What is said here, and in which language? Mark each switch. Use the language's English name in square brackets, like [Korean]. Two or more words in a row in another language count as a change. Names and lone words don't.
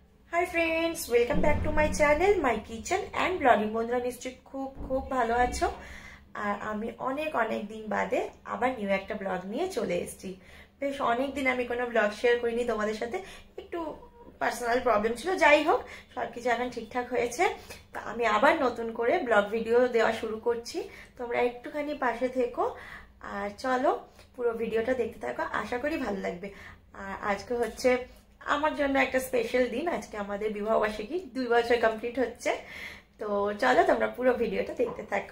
[English] Hi friends welcome back to my channel My Kitchen and Blogging. [Bangla] বন্ধুরা নিশ্চয় খুব খুব ভালো আছো আর আমি অনেক অনেক দিন বাদে আবার নিউ এক ব্লগ নিয়ে চলে এসেছি। বেশ অনেক দিন আমি কোনো ব্লগ শেয়ার করিনি তোমাদের সাথে, একটু [English] personal problem [Bangla] ছিলো, যাই হোক সবকিছু এখন ঠিকঠাক হয়েছে। তো আমি আবার নতুন করে [English] blog video [Bangla] দেওয়া শুরু করছি, তোমরা একটুখানি পাশে থেকো আর চলো পুরো ভিডিওটা দেখতে থাকো, আশা করি ভালো লাগবে। আর আজকে হচ্ছে আমার জন্য একটা স্পেশাল দিন, আজকে আমাদের বিবাহবার্ষিকী 2 বছর কমপ্লিট হচ্ছে। তো চলো তোমরা পুরো ভিডিওটা দেখতে থাকো।